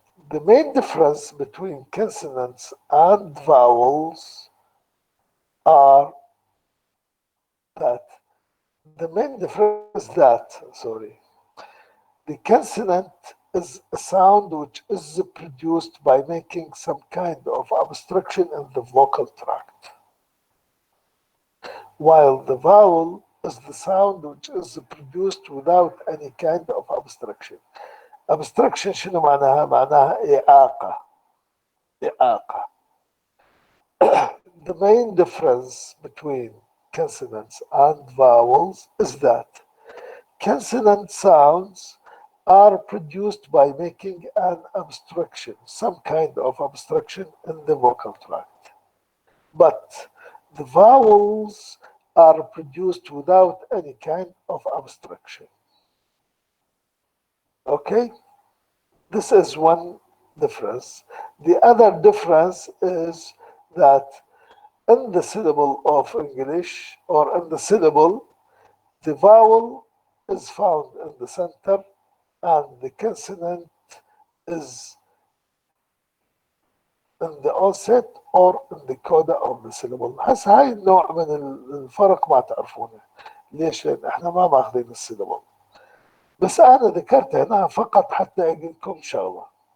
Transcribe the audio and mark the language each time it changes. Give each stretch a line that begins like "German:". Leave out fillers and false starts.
English: The main difference between consonants and vowels are that the main difference is that, the consonant is a sound which is produced by making some kind of obstruction in the vocal tract, while the vowel is the sound which is produced without any kind of obstruction.
Arabic: Obstruction شنو معناها؟ معناها إعاقة.
English: The main difference between consonants and vowels is that consonant sounds are produced by making an obstruction, some kind of obstruction in the vocal tract. But the vowels are produced without any kind of obstruction. Okay? This is one difference. The other difference is that in the syllable of English, or in the syllable, the vowel is found in the center and the consonant is in the onset or in the coda of the syllable.
Arabic: هسه هاي النوع من الفرق ما تعرفونه. ليش؟ لأن احنا ما ماخذين السيلابل. بس أنا ذكرت هنا فقط حتى أقول لكم شغلة.